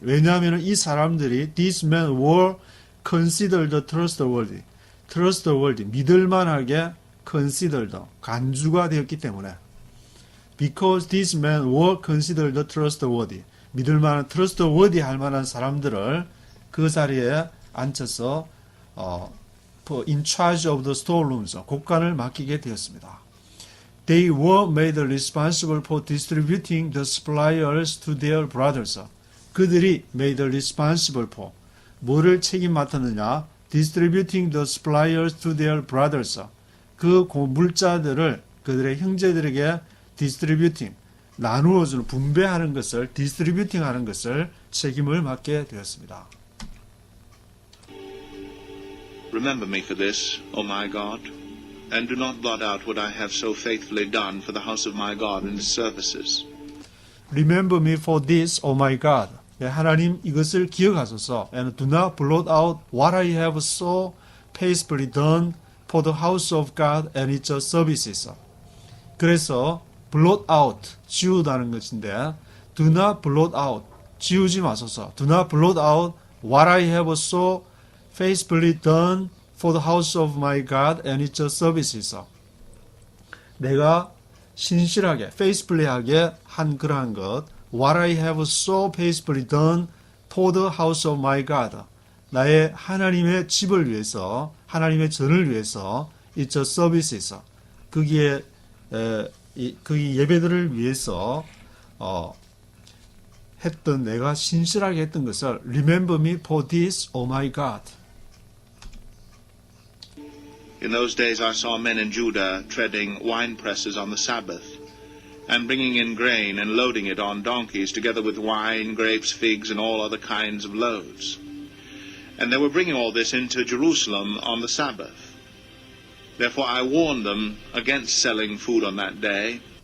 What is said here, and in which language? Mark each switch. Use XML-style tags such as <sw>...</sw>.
<ko>왜냐하면 이 사람들이</ko> <en>these men were considered trustworthy.</en> <ko>믿을만하게 considered, 간주가 되었기 때문에.</ko> <en>Because these men were considered trustworthy.</en> <ko>믿을만한, trustworthy 할 만한 사람들을 그 자리에 앉혀서</ko> <en>in charge of the storerooms,</en> <ko>곡간을 맡기게 되었습니다.</ko> <en>They were made responsible for distributing the supplies to their brothers.</en> <ko>그들이</ko> <en>made responsible for,</en> <ko>뭐를 책임 맡았느냐?</ko> <en>Distributing the supplies to their brothers.</en> <ko>그 물자들을 그들의 형제들에게 distributing, 나누어주는, 분배하는 것을, distributing 하는 것을 책임을 맡게 되었습니다.</ko> <en>Remember me for this, O my God, and do not blot out what I have so faithfully done for the house of my God and its services. Remember me for this, O my God.</en> <ko>하나님 이것을 기억하소서.</ko> <en>And do not blot out what I have so faithfully done for the house of God and its services.</en> <ko>그래서 blot out, 지우다는 것인데</ko> <en>do not blot out,</en> <ko>지우지 마소서.</ko> <en>Do not blot out what I have so faithfully done for the house of my God and its services.</en> <ko>내가 신실하게, faithfully하게 한 그러한 것,</ko> <en>what I have so faithfully done for the house of my God.</en> <ko>나의 하나님의 집을 위해서, 하나님의 전을 위해서,</ko> <en>its services.</en> <ko>거기에 예배들을 위해서 했던 내가 신실하게 했던 것을</ko> <en>remember me for this, O my God. In those days I saw men in Judah treading wine presses on the Sabbath, and bringing in grain and loading it on donkeys, together with wine, grapes, figs, and all other kinds of loads. And they were bringing all this into Jerusalem on the Sabbath. Therefore I warned them against selling food on that day.</en>